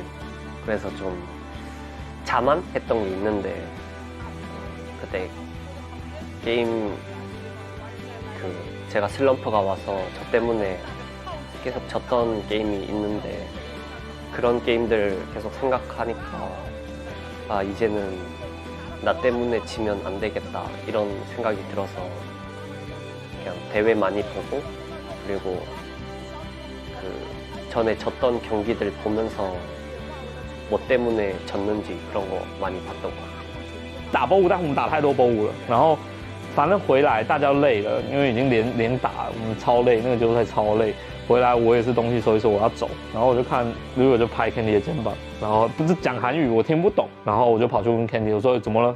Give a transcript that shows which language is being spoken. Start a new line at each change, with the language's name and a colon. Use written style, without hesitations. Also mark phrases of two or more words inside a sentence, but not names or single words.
Korean: 그래서 좀 자만했던 게 있는데 그때 게임 제가 슬럼프가 와서 저 때문에 계속 졌던 게임이 있는데 그런 게임들 계속 생각하니까 아 이제는 나 때문에 지면 안 되겠다 이런 생각이 들어서 그냥 대회 많이 보고 그리고 그 전에 졌던 경기들 보면서 뭐 때문에 졌는지 그런 거 많이 봤던 것 같아요.
Chinese: 打波舞，但我们打太多波舞了，然后反正回来大家累了，因为已经连打，我们超累，那个决赛超累。回来我也是东西收一收，我要走，然后我就看 River 就拍 Candy 的肩膀，然后不是讲韩语，我听不懂，然后我就跑去问 Candy， 我说怎么了？